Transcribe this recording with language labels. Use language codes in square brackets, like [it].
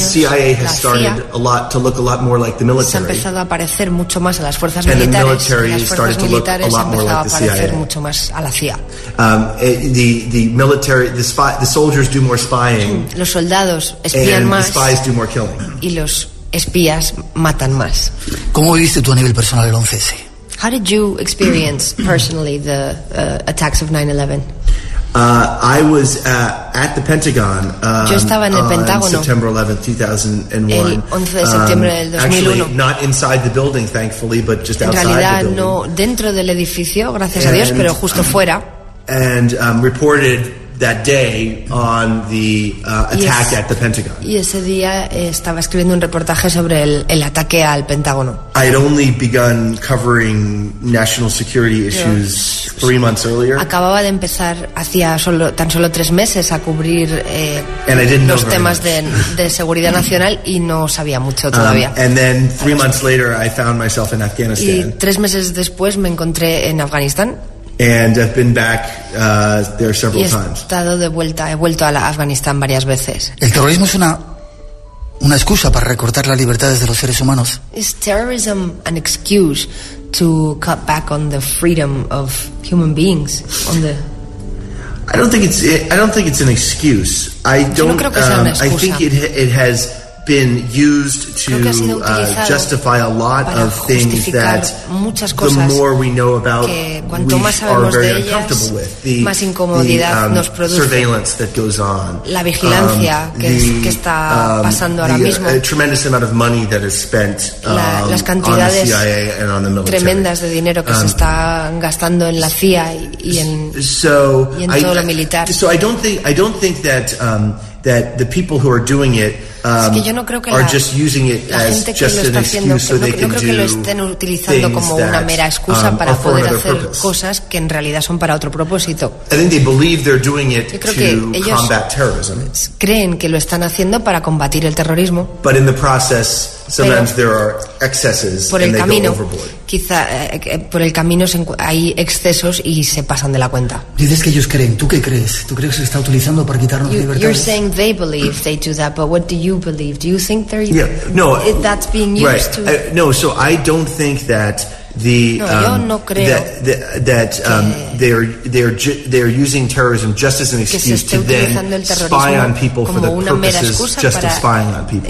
[en] the CIA has started a lot to look a lot more like the military. [es] Se ha empezado a parecer mucho más a las fuerzas militares. [en] And the military has started to look a lot more like the CIA. [es] Mucho más a la CIA. [en] The military, the spy, the soldiers do more spying. [es] Los soldados espían [en] and [es] más. [en] The spies do more killing. [es] Y los espías matan más. ¿Cómo viviste tú a nivel personal el 11S? [en] How did you experience personally the attacks of 9/11? I was at the Pentagon [es] yo estaba en el Pentágono, [en] on September 11, 2001. [es] El 11 de septiembre del 2001. [en] Actually, not inside the building, thankfully, but just [es] en [en] outside [es] realidad, [en] the building. [es] No dentro del edificio, gracias a Dios, pero justo fuera. [en] And reported that day on the attack at the Pentagon. [es] Y ese día estaba escribiendo un reportaje sobre el ataque al Pentágono. [en] I had only begun covering national security issues three months earlier. [es] Acababa de empezar hacía tan solo tres meses a cubrir los temas de seguridad nacional y no sabía mucho todavía. [en] And then three months later, I found myself in Afghanistan. [es] Y tres meses después me encontré en Afganistán. [en] And I've been back there several times. [es] He estado de vuelta, he vuelto a Afganistán varias veces. El terrorismo es una excusa para recortar las libertades de los seres humanos. [en] Is terrorism an excuse to cut back on the freedom of human beings? I don't think it's an excuse. I think it has been used to justify a lot of things that the more we know about, we are very uncomfortable with. The surveillance that goes on. [es] La vigilancia que está pasando ahora mismo. [en] A tremendous amount of money that is spent on the CIA and on the military. [es] Tremendas de dinero que se está gastando en la CIA y en todo lo militar. [en] So I don't think that that the people who are doing it are just using it as just an excuse so they can do things that are for another purpose. I think they believe they're doing it to combat terrorism. [es] Creen que lo están haciendo para combatir el terrorismo. [en] But in the process, sometimes there are excesses and they go overboard. [es] Quizá por el camino hay excesos y se pasan de la cuenta. Dices que ellos creen. ¿Tú qué crees? ¿Tú crees que se está utilizando para quitarnos libertades? [en] You're saying they believe they do that, but what do you believe? Do you think they're that's being used So I don't think that they're using terrorism just as an excuse to then spy on people for the purposes just of spying on people.